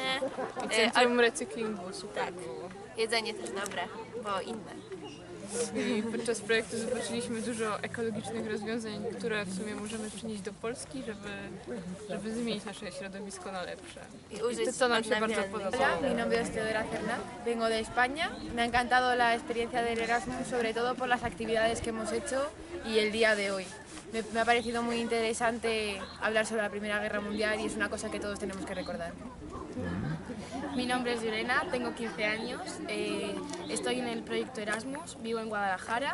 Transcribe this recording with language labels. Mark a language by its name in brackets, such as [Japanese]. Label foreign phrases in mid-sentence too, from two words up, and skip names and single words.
[Polish] I centrum recyklingu super było. Jedzenie też dobre, bo inne. I podczas projektu zobaczyliśmy dużo ekologicznych rozwiązań, które w sumie możemy przynieść do Polski, żeby zmienić nasze środowisko na lepsze. I I to nam się bardzo podobało. [Spanish] Hola, mi nombre es Teodora Cerna, vengo de España. Me ha encantado la experiencia del Erasmus, sobre todo por las actividades que hemos hecho y el día de hoy. Me ha parecido muy interesante hablar sobre la Primera Guerra Mundial y es una cosa que todos tenemos que recordar. Mi nombre es Yurena, tengo 15 años, estoy en el proyecto Erasmus, vivo en Guadalajara.